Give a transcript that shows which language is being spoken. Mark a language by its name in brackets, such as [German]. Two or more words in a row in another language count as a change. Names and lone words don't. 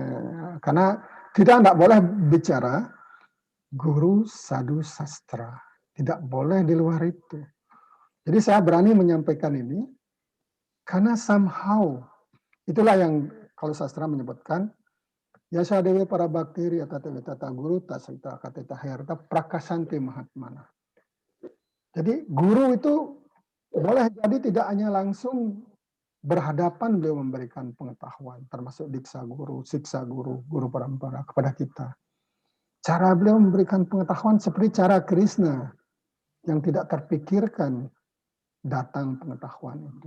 [Indonesian] Karena kita tidak boleh bicara guru sadhu sastra. Tidak boleh di luar itu. Jadi saya berani menyampaikan ini karena somehow itulah yang kalau sastra menyebutkan [Sanskrit] Yasa dewe para bakteri atau tata guru tasita kateta herta prakasanti mahatmana. [Indonesian] Jadi guru itu boleh jadi tidak hanya langsung berhadapan beliau memberikan pengetahuan, termasuk diksa guru, siksa guru, guru parampara kepada kita. Cara beliau memberikan pengetahuan seperti cara Krishna yang tidak terpikirkan datang pengetahuan itu.